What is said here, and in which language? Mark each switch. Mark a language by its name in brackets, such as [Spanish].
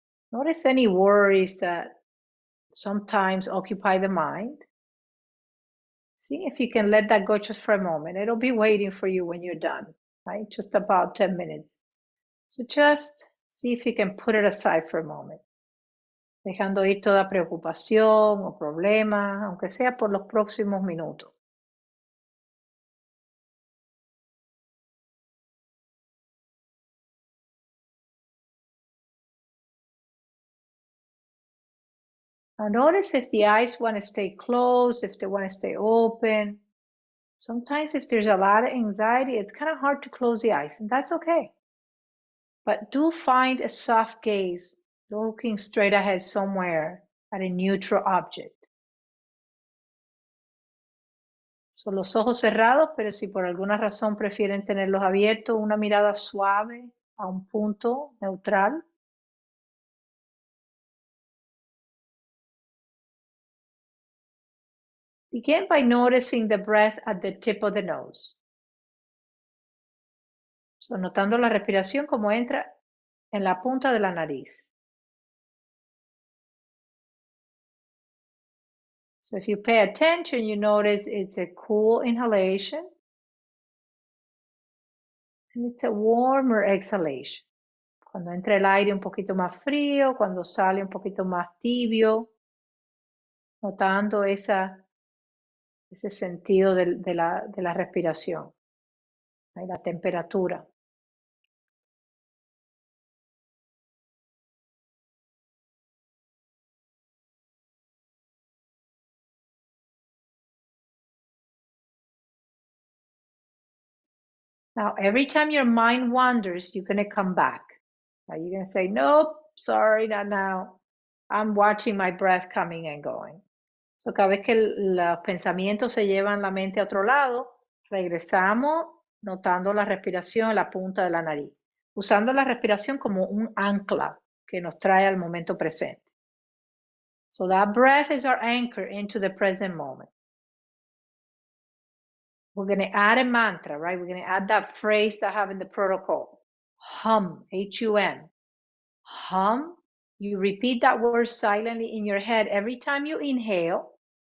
[English] Notice any worries that sometimes occupy the mind. See if you can let that go just for a moment. It'll be waiting for you when you're done, right? Just about 10 minutes. So just see if you can put it aside for a moment. [Spanish] Dejando ir toda preocupación o problema, aunque sea por los próximos minutos. [English] Now notice if the eyes want to stay closed, if they want to stay open. Sometimes if there's a lot of anxiety, it's kind of hard to close the eyes, and that's okay. But do find a soft gaze, looking straight ahead somewhere at a neutral object. [Spanish] Son los ojos cerrados, pero si por alguna razón prefieren tenerlos abiertos, una mirada suave a un punto neutral. [English] Begin by noticing the breath at the tip of the nose. [Spanish] So, notando la respiración como entra en la punta de la nariz. [English] So if you pay attention, you notice it's a cool inhalation and it's a warmer exhalation. [Spanish] Cuando entra el aire un poquito más frío, cuando sale un poquito más tibio, notando ese sentido de la respiración, la temperatura. [English] Now, every time your mind wanders, you're going to come back. Now, you're going to say, nope, sorry, not now. I'm watching my breath coming and going. [Spanish] So, cada vez que los pensamientos se llevan la mente a otro lado, regresamos notando la respiración en la punta de la nariz, usando la respiración como un ancla que nos trae al momento presente. [English] So that breath is our anchor into the present moment. We're going to add a mantra, right? We're going to add that phrase that I have in the protocol. Hum, H-U-M. Hum. You repeat that word silently in your head every time you inhale.